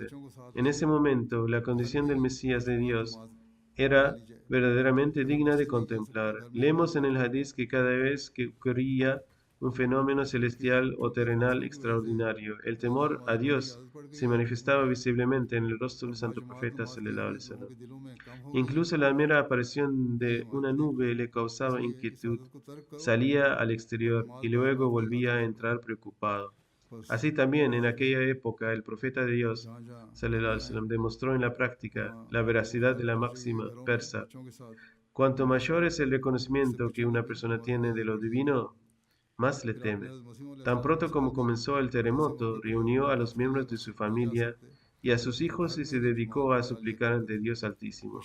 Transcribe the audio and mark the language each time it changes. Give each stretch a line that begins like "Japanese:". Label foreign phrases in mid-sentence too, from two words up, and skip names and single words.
Spanish: En ese momento, la condición del Mesías de Dios era verdaderamente digna de contemplar. Leemos en el Hadís que cada vez que ocurría un fenómeno celestial o terrenal extraordinario, el temor a Dios se manifestaba visiblemente en el rostro del santo profeta
Arabic: صلى الله عليه وسلم.
Spanish: Incluso la mera aparición de una nube le causaba inquietud. Salía al exterior y luego volvía a entrar preocupado. Así también en aquella época el profeta de Dios
Arabic: صلى الله عليه وسلم
Spanish: demostró en la práctica la veracidad de la máxima persa: cuanto mayor es el reconocimiento que una persona tiene de lo divino, más le teme. Tan pronto como comenzó el terremoto, reunió a los miembros de su familia y a sus hijos y se dedicó a suplicar ante Dios Altísimo.